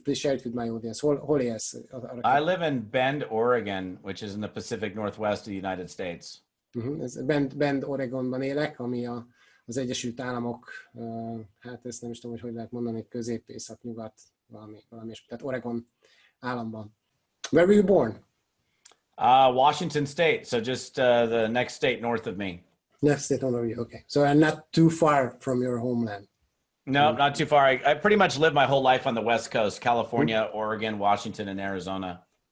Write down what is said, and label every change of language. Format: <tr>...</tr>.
<en>Please share it with my audience.</en> <hu>Hol élsz?</hu> <en>I live in Bend, Oregon, which is in the Pacific Northwest of the United States.</en> <hu>Bend, Oregonban élek, ami az Egyesült Államok, hát ezt nem is tudom, hogy lehet mondani, közép, észak, nyugat, valami, tehát Oregon államban.</hu> <en>Where were you born? Washington State, so just the next state north of me. Next state north of you, okay. So I'm not too far from your homeland. No, not too far. I pretty much lived my whole life on the West Coast, California, Oregon, Washington, and Arizona.</en>